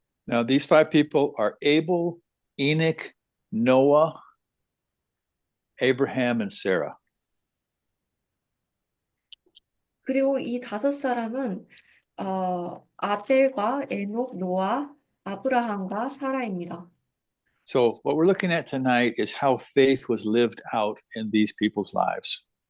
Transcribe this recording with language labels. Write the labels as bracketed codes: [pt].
[en] Now, these five people are Abel, Enoch, Noah, Abraham, and Sarah. [ko] 그리고 이 다섯 사람은 아벨과 에녹, 노아, 아브라함과 사라입니다. [en] So, what we're looking at tonight is how faith was lived out in these people's lives.